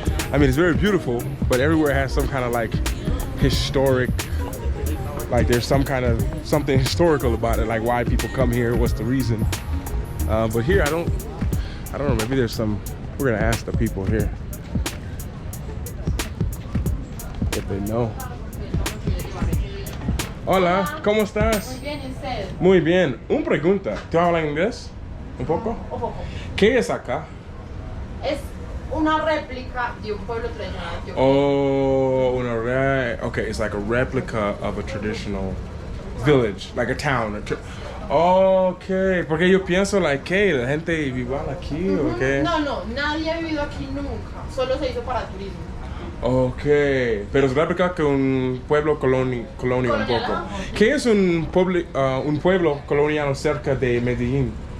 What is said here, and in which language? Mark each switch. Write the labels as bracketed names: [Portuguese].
[English] I mean, it's very beautiful, but everywhere has some kind of like historic, like there's some kind of something historical about it, like why people come here, what's the reason. But here, I don't know, maybe there's some, we're gonna ask the people here if they know. [Spanish] Hola, ¿cómo estás? Muy bien, ¿y usted? Muy bien. Una pregunta, ¿tú hablas inglés? ¿Un poco? Un poco. ¿Qué es acá? Es una réplica de un pueblo tradicional. [English] Oh, okay, it's like a replica of a traditional village, like a town. [Spanish] Okay, porque yo pienso, like, ¿qué? ¿La gente vive aquí o qué? No, nadie ha vivido aquí nunca, solo se hizo para turismo. Okay, pero es réplica que un pueblo colonial un poco. ¿Qué es un pueblo colonial cerca de Medellin?